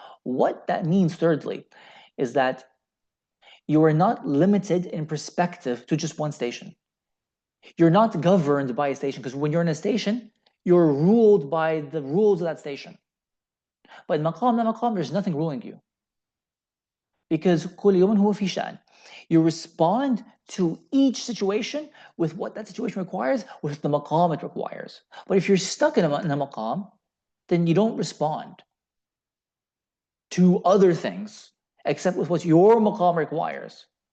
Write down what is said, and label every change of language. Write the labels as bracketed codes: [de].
[en] What that means, thirdly, is that you are not limited in perspective to just one station. You're not governed by a station, because when you're in a station, you're ruled by the rules of that station. But in maqam, la maqam, there's nothing ruling you. [ar] Because كل يوم هو في شأن. [en] You respond to each situation with what that situation requires, with the maqam it requires. But if you're stuck in a maqam, then you don't respond to other things except with what your maqam requires.